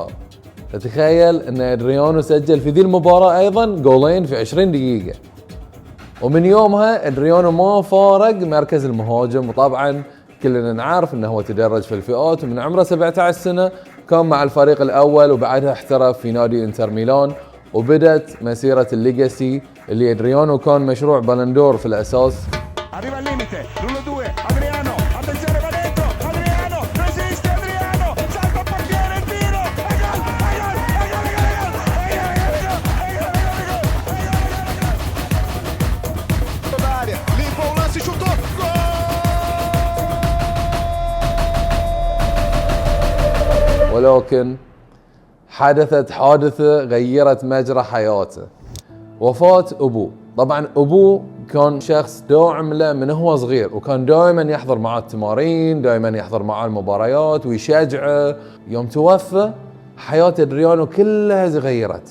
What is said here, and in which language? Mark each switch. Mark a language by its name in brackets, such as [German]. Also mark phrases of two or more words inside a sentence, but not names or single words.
[Arabic] تتخيل ان ادريانو سجل في ذي المباراة ايضا جولين في 20 دقيقة، ومن يومها ادريانو ما فارق مركز المهاجم. وطبعا كلنا نعرف انه هو تدرج في الفئات، ومن عمره 17 سنة كان مع الفريق الاول، وبعدها احترف في نادي انتر ميلان، وبدت مسيرة الليجاسي اللي ادريانو كان مشروع بالندور في الاساس. [Italian] Arriva al limite, l'1-2, Adriano, attenzione va dentro, Adriano, resiste Adriano, salta il portiere, il tiro, e gol, [Portuguese] limpa o lance, chutou, gol! [Arabic] ولكن حدثت حادثة غيرت مجرى حياته، وفاة أبوه. طبعا أبوه كان شخص داعم له من هو صغير، وكان دائما يحضر معه التمارين، دائما يحضر معه المباريات ويشجعه. يوم توفى حياة ادريانو كلها تغيرت.